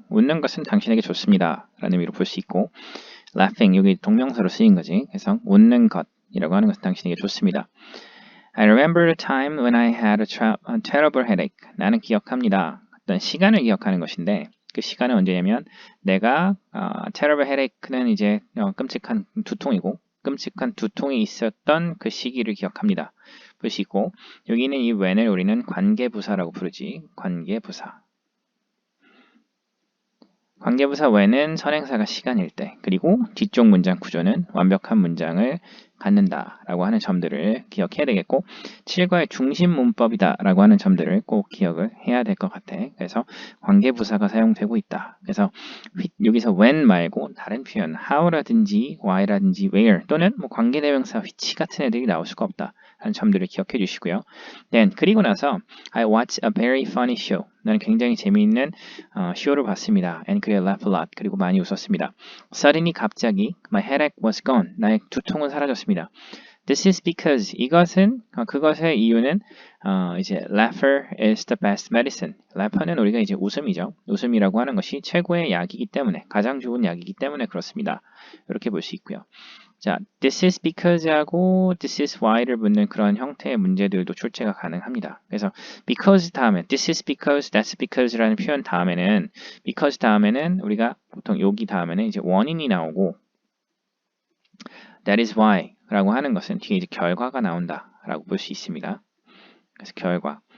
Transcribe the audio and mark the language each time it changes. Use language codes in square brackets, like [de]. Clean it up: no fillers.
[ko] 웃는 것은 당신에게 좋습니다. 라는 의미로 볼 수 있고, laughing, 여기 동명사로 쓰인 거지. 그래서 웃는 것이라고 하는 것은 당신에게 좋습니다. [en] I remember the time when I had a terrible headache. [ko] 나는 기억합니다. 어떤 시간을 기억하는 것인데, 그 시간은 언제냐면, 내가 terrible headache는 이제 끔찍한 두통이고, 끔찍한 두통이 있었던 그 시기를 기억합니다. 볼 수 있고, 여기는 이 when을 우리는 관계부사라고 부르지. 관계부사. 관계부사 when은 선행사가 시간일 때, 그리고 뒤쪽 문장 구조는 완벽한 문장을 갖는다라고 하는 점들을 기억해야 되겠고, 7과의 중심 문법이다라고 하는 점들을 꼭 기억을 해야 될 것 같아. 그래서 관계부사가 사용되고 있다. 그래서 여기서 when 말고 다른 표현 how라든지 why라든지 where 또는 뭐 관계대명사 which 같은 애들이 나올 수가 없다. 하는 점들을 기억해 주시고요. [en] Then [ko] 그리고 나서 [en] I watched a very funny show. [ko] 나는 굉장히 재미있는 쇼를 봤습니다. [en] And could laugh a lot. [ko] 그리고 많이 웃었습니다. [en] Suddenly [ko] 갑자기 [en] my headache was gone. [ko] 나의 두통은 사라졌습니다. [en] This is because [ko] 이것은 그것의 이유는 이제 [en] laughter is the best medicine. [ko] laughter는 우리가 이제 웃음이죠. 웃음이라고 하는 것이 최고의 약이기 때문에 가장 좋은 약이기 때문에 그렇습니다. 이렇게 볼 수 있고요. 자, this is because하고 this is why를 붙는 그런 형태의 문제들도 출제가 가능합니다. 그래서 because 다음에 this is because, that's because라는 표현 다음에는 because 다음에는 우리가 보통 여기 다음에는 이제 원인이 나오고 that is why라고 하는 것은 뒤에 이제 결과가 나온다라고 볼 수 있습니다. 그래서 결과.